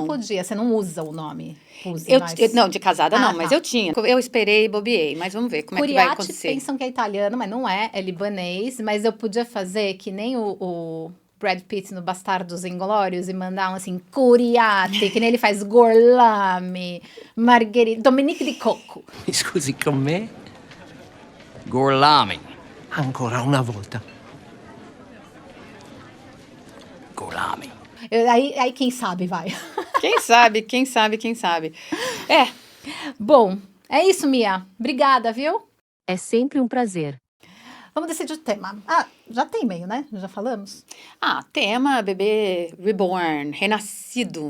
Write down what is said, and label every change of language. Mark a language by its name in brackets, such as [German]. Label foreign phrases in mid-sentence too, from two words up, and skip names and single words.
[Portuguese] podia, você não usa o nome. Não, de casada não, mas tá. eu tinha. Eu esperei e bobeei, mas vamos ver como é que vai Curiate acontecer. pensam que é italiano, mas não é, é libanês. Mas eu podia fazer que nem o Brad Pitt no Bastardos Inglórios e mandar um assim, Curiate, que nem ele faz Gorlami, Margherita, Dominique di Coco. [Italian] Mi scusi con me? Gorlami. Ancora una volta. Gorlami. [Portuguese] Aí quem sabe vai. Quem sabe, quem sabe, quem sabe. É, Bom, é isso, Mia. Obrigada, viu? É sempre um prazer. Vamos decidir o tema. Já tem e-mail, né? Já falamos? tema bebê reborn, renascido.